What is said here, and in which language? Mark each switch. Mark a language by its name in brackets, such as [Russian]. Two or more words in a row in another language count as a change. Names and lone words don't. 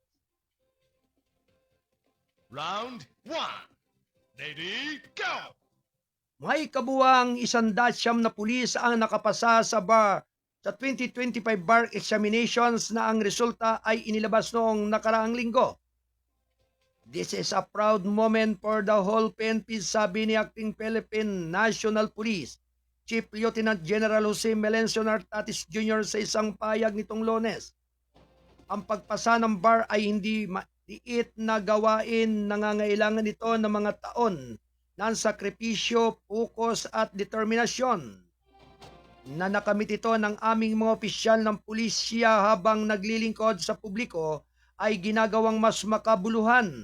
[English] Round 1. Lady, go! [Filipino] May kabuwang 100 na pulis ang nakapasa sa 2025 bar examinations na ang resulta ay inilabas noong nakaraang linggo. [English] This is a proud moment for the whole PNP, [Filipino] sabi ni [English] Acting Philippine National Police Chief Lieutenant General Jose Melencio Nartatis Jr. [Filipino] sa isang payag nitong Lunes. Ang pagpasa ng bar ay hindi maliit na gawain, nangangailangan ito ng mga taon ng sakripisyo, focus at determinasyon. Na nakamit ito ng aming mga opisyal ng pulisya habang naglilingkod sa publiko ay ginagawang mas makabuluhan.